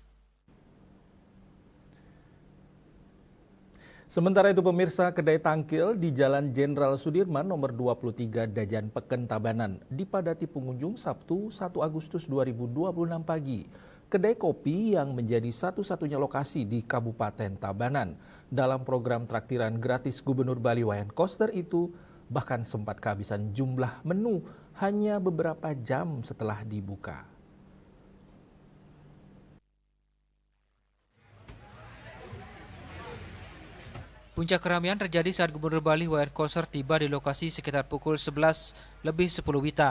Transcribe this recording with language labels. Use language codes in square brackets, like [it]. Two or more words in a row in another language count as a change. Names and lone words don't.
[id] Sementara itu pemirsa, kedai tangkil di Jalan Jenderal Sudirman nomor 23 Dajan Peken Tabanan dipadati pengunjung Sabtu 1 Agustus 2026 pagi. Kedai kopi yang menjadi satu-satunya lokasi di Kabupaten Tabanan dalam program traktiran gratis Gubernur Bali Wayan Koster itu bahkan sempat kehabisan jumlah menu hanya beberapa jam setelah dibuka. Puncak keramaian terjadi saat Gubernur Bali Wayan Koster tiba di lokasi sekitar pukul 11 lebih 10 WITA.